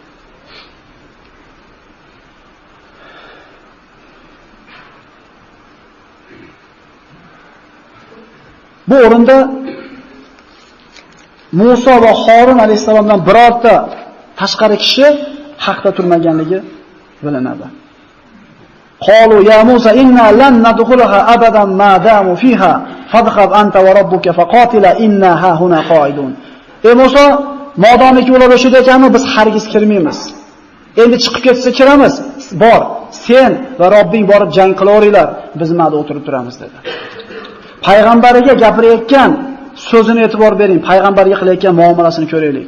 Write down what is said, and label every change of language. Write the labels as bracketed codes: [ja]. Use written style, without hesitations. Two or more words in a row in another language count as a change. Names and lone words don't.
[uz] Bu o'rinda Musa va Harun alayhisalomdan birorta tashqari kishi haqda turmaganligi bilinadi. [ar] قالوا يا موسى إنا لن ندخلها أبدا ما داموا فيها فاذهب أنت وربك فقاتلا إنا ها هنا قاعدون. [uz] Ey Musa, modomiki ular o'shada ekanmi, biz hargiz kirmaymiz. Endi chiqib ketsa kiramiz. Bor, sen va Robbing borib jang qilaveringlar, biz ma'da o'tirib turamiz dedi. Payg'ambariga gapirayotgan so'zini e'tibor bering, payg'ambarga qilayotgan muomalasini ko'raylik.